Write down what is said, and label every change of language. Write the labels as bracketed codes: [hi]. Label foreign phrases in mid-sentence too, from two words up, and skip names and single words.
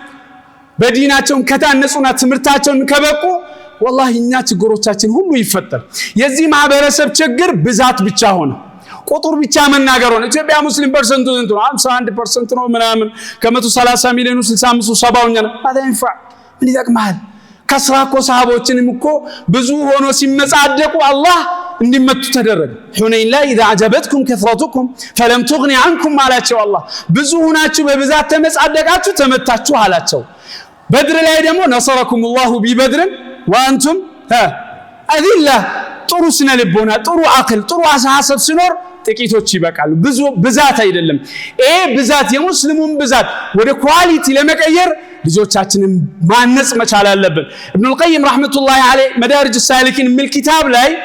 [am] በዲናቸው ከታነጹና ትምህርታቸውን ከበቁ والله እኛ ችግሮቻችን ሁሉ ይፈጠር የዚህ ማህበረሰብ ችግር ብዛት ብቻ ሆነ ቁጥር ብቻ መናገር ሆነ ኢትዮጵያ ሙስሊም ፐርሰንቱ እንት 51% ነው ምናምን ከ130 ሚሊዮን 65 70ኛ ነው አዳንፋ ምን ይጠቅማል ከስራኮ ሰሃቦችንም እኮ ብዙ ሆኖ ሲመጻደቁ አላህ እንዲመቱ ተደረገ ሁነይን ላይ [ar] اذا عجبتكم كثرتكم فلم تغني عنكم [am] አላቸው አላህ ብዙ ሆናችሁ በብዛት ተመጻደቃችሁ ተመታችሁ አላቸው በድር ላይ ደግሞ [ar] نصركم الله ببدر وأنتم [am] اذله ጥሩ ስነ ልቦና ጥሩ አክል ጥሩ አሳሰብ ሲኖር ጥቂቶች ይበቃሉ ብዙ ብዛት አይደለም ብዛት የሙስሊሙን ብዛት ወደ ኳሊቲ ለመቀየር ልጆቻችንን ማነጽ መቻል አለብን ኢብኑ القيم [ar] رحمة الله عليه [am] መዳሪጅ السالكين ሚል ኪታብ ላይ